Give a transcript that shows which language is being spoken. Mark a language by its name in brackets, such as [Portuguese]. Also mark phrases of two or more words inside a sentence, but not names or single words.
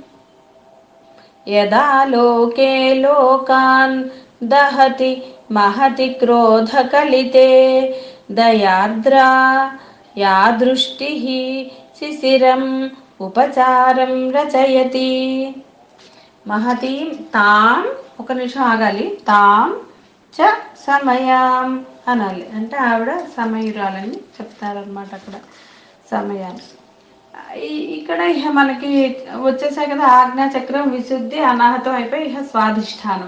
[Sanskrit] यदा लोके लोकान् दहति महति क्रोधकलिते दयार्द्रा या दृष्टिः शिशिरम् उपचारं रचयति महतीं ताम् [Telugu] ఒక నిమిషం ఆగాలి [Sanskrit] तां च समयाम् [Telugu] అనాలి అంటే ఆవిడ సమయురాలని చెప్తారనమాట అక్కడ సమయాన్ని ఇక్కడ ఇహ మనకి వచ్చేసాయి కదా ఆజ్ఞాచక్రం విశుద్ధి అనాహతం అయిపోయి ఇహ స్వాధిష్టానం.